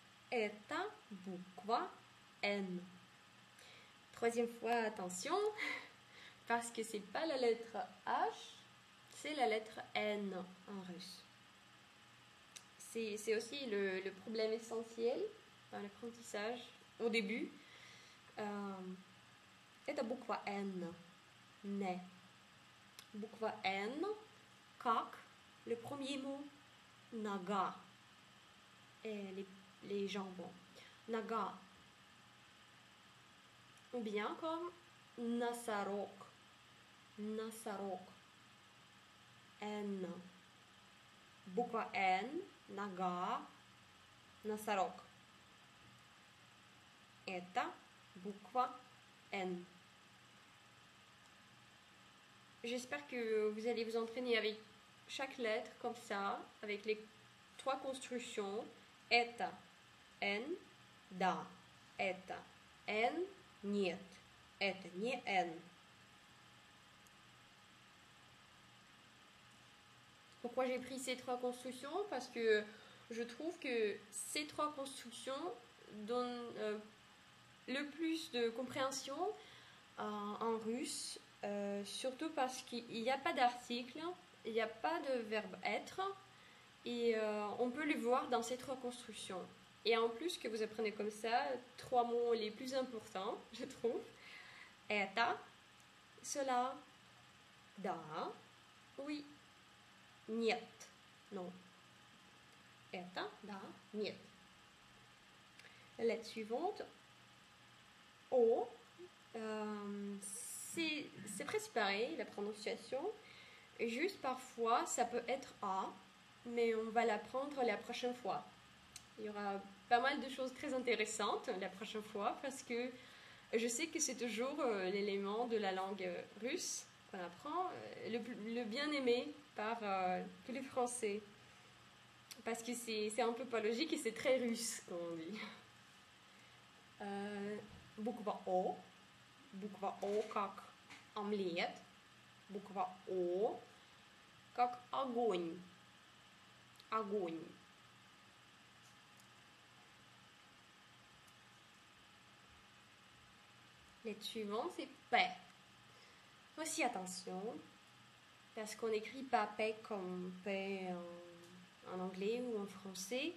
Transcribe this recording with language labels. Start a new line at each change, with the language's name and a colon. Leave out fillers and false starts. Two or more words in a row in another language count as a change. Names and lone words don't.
Russian: Это буква N.
French: Troisième fois, attention, parce que c'est pas la lettre H, c'est la lettre N en russe. C'est aussi le problème essentiel dans l'apprentissage au début.
Russian: Это буква N. Ne. Буква N, как
French: le premier mot,
Russian: нога.
French: Et les jambons. Нога. Ou bien comme носорог.
Russian: Носорог. N. Буква N, нога, носорог. Это буква N.
French: J'espère que vous allez vous entraîner avec chaque lettre comme ça, avec les 3 constructions.
Russian: Это, N, да. Это, N, нет. Это не N.
French: Pourquoi j'ai pris ces 3 constructions? Parce que je trouve que ces 3 constructions donnent le plus de compréhension en russe, surtout parce qu'il n'y a pas d'article, il n'y a pas de verbe être, et on peut le voir dans ces 3 constructions. Et en plus que vous apprenez comme ça 3 mots les plus importants, je trouve.
Russian: Это, cela, да, oui. Нет. Non. Это, да, нет.
French: La lettre suivante. O. C'est presque pareil, la prononciation. Juste parfois, ça peut être A, mais on va l'apprendre la prochaine fois. Il y aura pas mal de choses très intéressantes la prochaine fois, parce que je sais que c'est toujours l'élément de la langue russe qu'on apprend, le bien aimé par tous les Français. Parce que c'est un peu pas logique et c'est très russe, comme on dit.
Russian: Буква О. Буква О как омлет. Буква О как огонь. Огонь.
French: Lettre suivante, c'est P. Aussi attention, parce qu'on n'écrit pas P comme P en anglais ou en français.